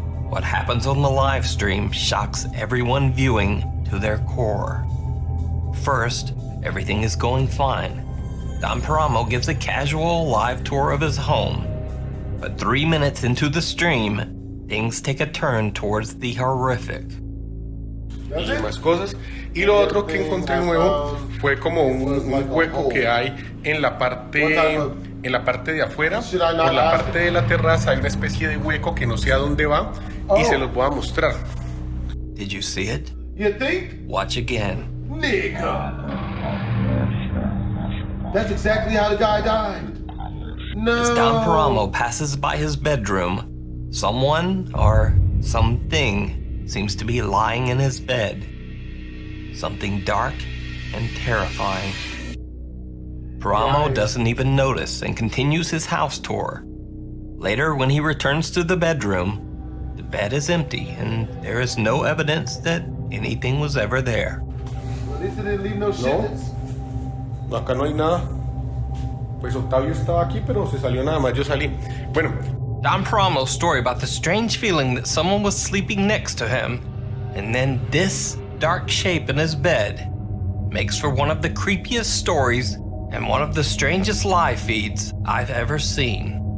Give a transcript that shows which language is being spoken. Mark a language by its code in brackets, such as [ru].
[en] What happens on the live stream shocks everyone viewing to their core. First, everything is going fine. Don Paramo gives a casual live tour of his home. But 3 minutes into the stream, things take a turn towards the horrific. [es] Y más cosas. Y lo otro que encontré nuevo fue como un hueco que hay en la parte de afuera. Por la parte de la terraza hay una especie de hueco que no sé a dónde va y se los voy a mostrar. [en] Did you see it? You think? Watch again. Nigga. That's exactly how the guy died. No. As Don Paramo passes by his bedroom, someone or something seems to be lying in his bed. Something dark and terrifying. Paramo doesn't even notice and continues his house tour. Later, when he returns to the bedroom, the bed is empty and there is no evidence that anything was ever there. At least it didn't leave no shit. [es] No, acá no hay nada. Pues Octavio estaba aquí, pero se salió nada más. Yo salí. Bueno. [en] Don Paramo's story about the strange feeling that someone was sleeping next to him, and then this dark shape in his bed, makes for one of the creepiest stories and one of the strangest live feeds I've ever seen.